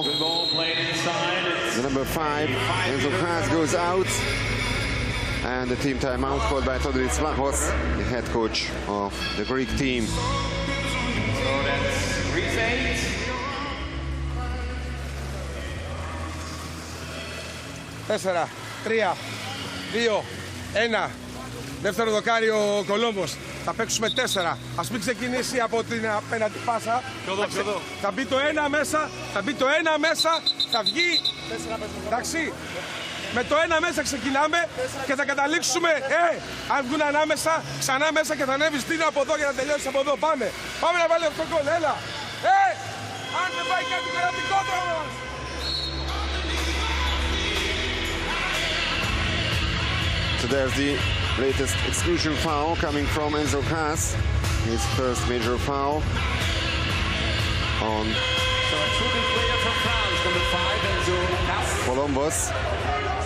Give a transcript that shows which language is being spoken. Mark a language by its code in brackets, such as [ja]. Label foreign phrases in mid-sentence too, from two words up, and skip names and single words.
[en] Good ball played inside. The number 5, Enzo Haas, goes out. And the team timeout called by Theodoris Vlachos, the head coach of the Greek team. So that's Greece 8. [el] Τέσσερα, 3, 2, 1. Δεύτερο δοκάρι ο Κολόμπος. Θα παίξουμε 4. Ας μην ξεκινήσει από την απέναντι πάσα. Θα μπει το 1 μέσα. Θα μπει το 1 μέσα. Θα βγει. Εντάξει. Με το 1 μέσα ξεκινάμε και θα καταλήξουμε. Αν βγουν ανάμεσα, ξανά μέσα και θα ανέβει στην από εδώ για να τελειώσει από εδώ. Πάμε. Πάμε να βάλει αυτό το γκολ. Έλα. Αν δεν πάει κάτι κρατικό τρόπο. [en] So there's the latest exclusion foul coming from Enzo Haas. His first major foul on So a true player from France, number 5, Enzo Haas.